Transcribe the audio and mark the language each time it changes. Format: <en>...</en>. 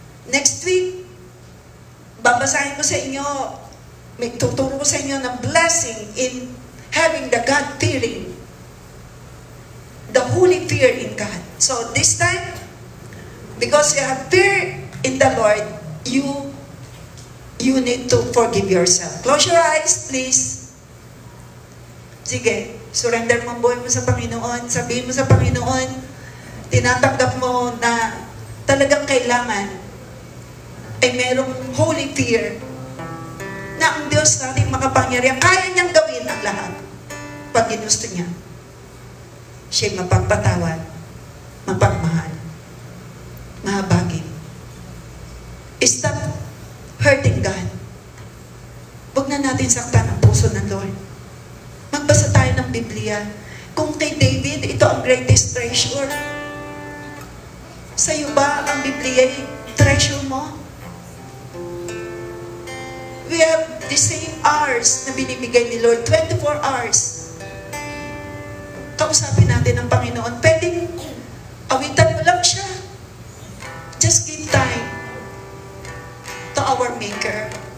<tl>Next week, babasahin ko sa inyo, may tuturo ko sa inyo ng</tl> <en>blessing in having the God-fearing, the holy fear in God. So this time, because you have fear in the Lord, you need to forgive yourself. Close your eyes, please.</en> <tl>Sige, surrender mo ang buhay mo sa Panginoon. Sabihin mo sa Panginoon, tinatanggap mo na talagang kailangan ay merong holy fear na ang Diyos nating makapangyarihan, kaya niyang gawin ang lahat pag ginusto niya. Siya'y mapagpatawad, mapagmahal, mahabagin.</tl> <en>Stop hurting God.</en> <tl>Huwag na natin saktan ang puso ng Lord. Magbasa tayo ng Biblia. Kung kay David, ito ang greatest treasure. Sa'yo ba ang Biblia treasure mo?</tl> <en>We have the same hours</en> <tl>na binibigay ni Lord,</tl> <en>24 hours.</en> <tl>Kausapin natin ang Panginoon. Pwedeng awitan mo lang siya.</tl> <en>Just give time to our Maker.</en>